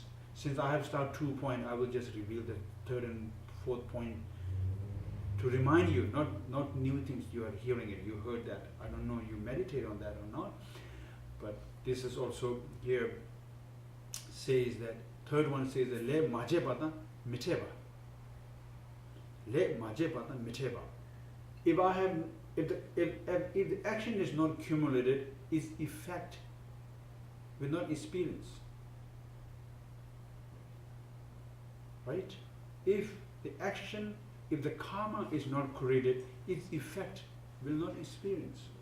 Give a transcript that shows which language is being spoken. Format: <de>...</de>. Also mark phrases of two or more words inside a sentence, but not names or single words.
<en>Since I have started 2 points, I will just reveal the third and fourth point to remind you, not new things you are hearing it. You heard that. I don't know you meditate on that or not. But this is also here says that, third one says that le maje pata miteba. Le maje pata miteba. If the action is not cumulated, its effect will not experience. Right? If the action, if the karma is not created, its effect will not experience.</en>